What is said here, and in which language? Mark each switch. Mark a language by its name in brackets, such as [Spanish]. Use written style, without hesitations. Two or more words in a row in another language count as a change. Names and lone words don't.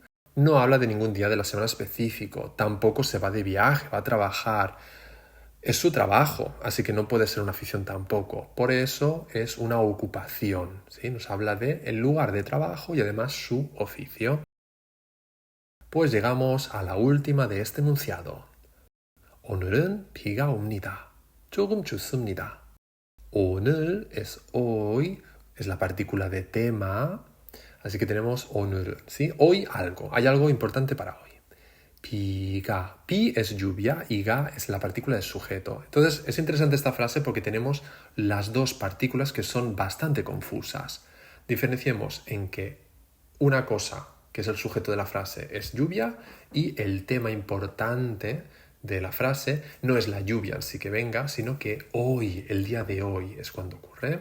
[Spanish] No habla de ningún día de la semana específico, tampoco se va de viaje, va a trabajar. Es su trabajo, así que no puede ser una afición tampoco. Por eso es una ocupación, ¿sí? Nos habla de el lugar de trabajo y además su oficio. Pues llegamos a la última de este enunciado. [Korean] 오늘은 비가 옵니다. 조금 춥습니다. [Spanish] 오늘 es hoy, es la partícula de tema, así que tenemos 오늘은, ¿sí? Hoy algo, hay algo importante para hoy. [Korean] 비가, 비 [Spanish] es lluvia y ga es la partícula de sujeto. Entonces es interesante esta frase porque tenemos las dos partículas que son bastante confusas. Diferenciemos en que una cosa, que es el sujeto de la frase, es lluvia y el tema importante de la frase no es la lluvia en sí que venga, sino que hoy, el día de hoy es cuando ocurre.